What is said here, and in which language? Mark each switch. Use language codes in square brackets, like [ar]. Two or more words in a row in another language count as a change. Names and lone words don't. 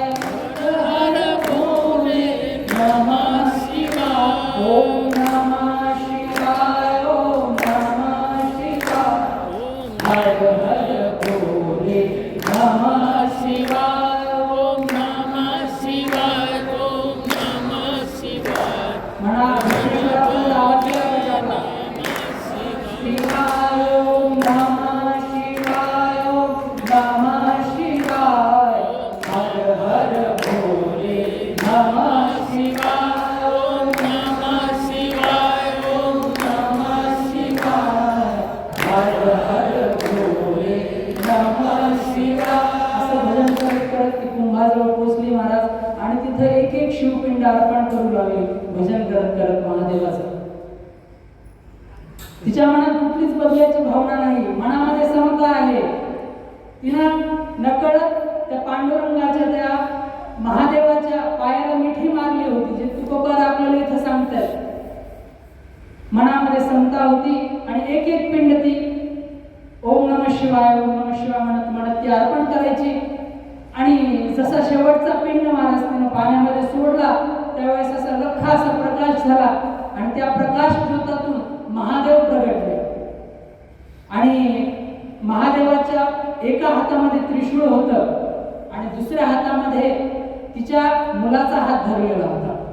[sa] हर हर भोले नमः शिवाय ओम नमः शिवाय ओम नमः शिवाय हर हर भोले नमः शिवाय ओम नमः शिवाय ओम नमः शिवाय [mr] म्हणा विष्णुराव आवाज केला पाहिजे [sa] शिवाय ओम नमः शिवाय ओम नमः शिवाय हर हर भोले नमः शिवाय ओम नमः शिवाय ओम नमः शिवाय हर हर भोले नमः शिवाय [mr] असं भजन करत करत ती कुंभाजवळ पोचली महाराज आणि तिथे एक एक शिवपिंड अर्पण करू लागले भजन करत करत महादेवाचं. तिच्या मनात कुठलीच बदलायची भावना नाही, मनामध्ये समता आहे. तिनं नकळत त्या पांडुरंगाच्या त्या महादेवाच्या पायाला मिठी मारली होती, जे तुकोबार आपल्याला इथं सांगतात. मनामध्ये समता होती आणि एक एक पिंड ती [sa] ओम नमः शिवाय ओम नमः शिवाय [mr] म्हणत म्हणत ती अर्पण करायची. आणि जसा शेवटचा पिंड महाराज तिनं पाण्यामध्ये सोडला त्यावेळेस असा लख्खा असा प्रकाश झाला आणि त्या प्रकाश ज्योतातून महादेव प्रगटले. आणि महादेवाच्या एका हातामध्ये त्रिशूळ होतं आणि दुसऱ्या हातामध्ये तिच्या मुलाचा हात धरलेला होता.